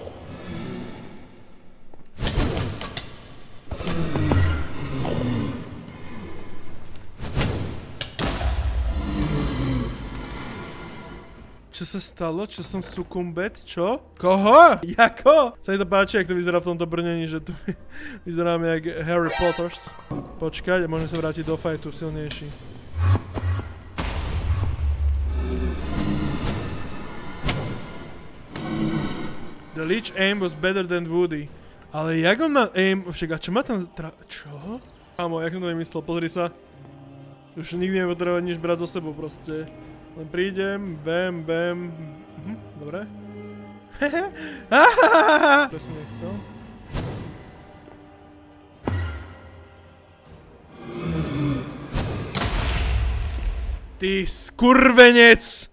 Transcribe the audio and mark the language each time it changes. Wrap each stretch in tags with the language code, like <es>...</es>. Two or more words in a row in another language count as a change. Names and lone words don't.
<sk>Čo sa stalo? Čo som sukumbet? Čo? Koho? Jako? Sa mi to páči, jak to vyzerá v tomto brnení, že tu vyzeráme jak Harry Potters. Počkať, môžeme sa vrátiť do fightu silnejší.</sk> <en>The Lich aim was better than Woody.</en> <sk>Ale jak on má aim? Však, a čo má tam... Čo? Kámo, jak som to vymyslel? Pozri sa. Už nikdy nepotrebujem nič brať zo sebou proste. Len prídem, bam. Dobre. To som nechcel. Ty skurvenec!</sk>